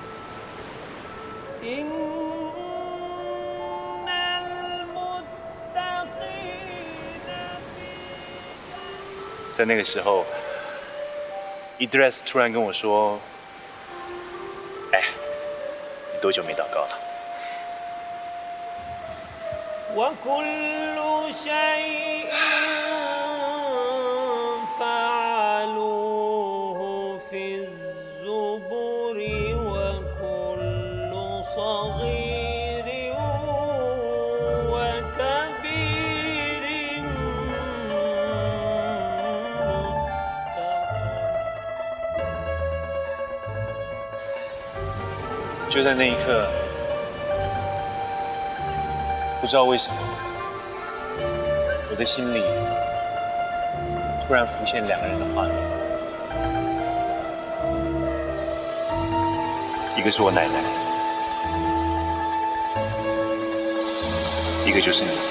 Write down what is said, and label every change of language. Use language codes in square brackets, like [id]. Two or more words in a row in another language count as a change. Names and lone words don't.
[zh] 在那个时候，Idris 突然跟我说：“哎，你多久没祷告了？” [ar] وكل شيء فعلوه في الزبر وكل صغير وكبير [zh] 就在那一刻。不知道为什么，我的心里突然浮现2个人的画面，一个是我奶奶，一个就是你。